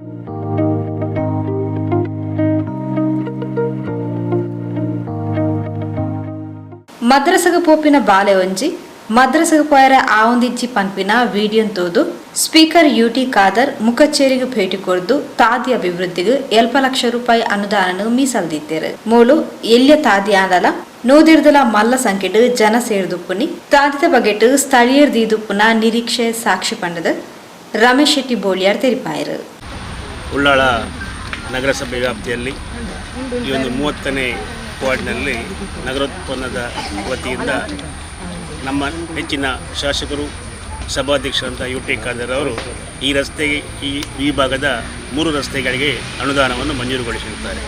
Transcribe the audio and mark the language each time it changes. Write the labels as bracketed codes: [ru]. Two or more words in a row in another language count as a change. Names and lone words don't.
[tcy] ಮದ್ರಸಗ ಪೋಪಿನ ಬಾಲೆ ಒಂಜಿ ಮದ್ರಸಗ ಪೋಯರ ಆವೊಂದಿಜ್ಜಿ ಪನ್ಪಿನ ವಿಡಿಯೋ ತೋದು ಸ್ಪೀಕರ್ ಯುಟಿ ಖಾದರ್ ಮುಖಚೇರಿಗೆ ಭೇಟಿ ಕೊಡ್ದು ತಾದಿ ಅಭಿವೃದ್ಧಿಗೆ 7 ಲಕ್ಷ ರೂಪಾಯಿ ಅನುದಾನ ಮೀಸಲ್ದಿತ್ತೇರು. ಮೂಲು ಎಲ್ಯ ತಾದಿ ಆದಲ ನೂದಿರ್ದಲ ಮಲ್ಲ ಸಂಖ್ಯೆಡ್ ಜನ ಸೇರಿದುಪ್ಪುನಿ ತಾದಿದ ಬಗೆಟ್ ಸ್ಥಳೀಯರ್ ದೀದುಪ್ಪುನ ನಿರೀಕ್ಷೆ ಸಾಕ್ಷಿ ಪಂಡದ ರಮೇಶ್ ಶೆಟ್ಟಿ ಬೋಳಿಯಾರ್ ತೆರಿಪಾಯರು. [kn] ಉಳ್ಳಾಳ ನಗರಸಭೆ ವ್ಯಾಪ್ತಿಯಲ್ಲಿ ಈ ಒಂದು 30ನೇ ವಾರ್ಡ್ನಲ್ಲಿ ನಗರೋತ್ಥಾನದ ವತಿಯಿಂದ ನಮ್ಮ ಹೆಚ್ಚಿನ ಶಾಸಕರು ಸಭಾಧ್ಯಕ್ಷರಂಥ ಯುಟಿ ಖಾದರ್ ಅವರು ಈ ರಸ್ತೆಗೆ ಈ ಭಾಗದ 3 ರಸ್ತೆಗಳಿಗೆ ಅನುದಾನವನ್ನು ಮಂಜೂರುಗೊಳಿಸಿರುತ್ತಾರೆ.